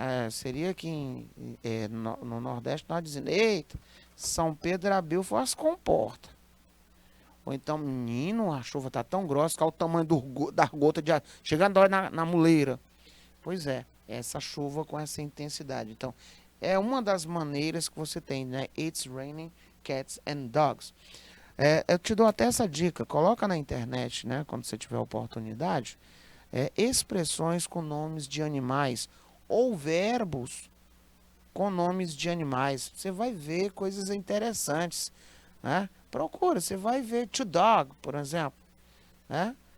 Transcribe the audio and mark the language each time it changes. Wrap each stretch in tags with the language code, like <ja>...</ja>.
<pt>Seria que no Nordeste nós dizendo, eita, São Pedro abriu as comportas. Ou então, menino, a chuva está tão grossa que é o tamanho da gota chegando na muleira. Pois é, essa chuva com essa intensidade. Então, é uma das maneiras que você tem, né?</pt> <en>It's raining cats and dogs.</en> <pt>Eu te dou até essa dica, coloca na internet, né? Quando você tiver oportunidade, expressões com nomes de animais ou verbos com nomes de animais. Você vai ver coisas interessantes, né? Procura, você vai ver to dog, por exemplo, né?</pt>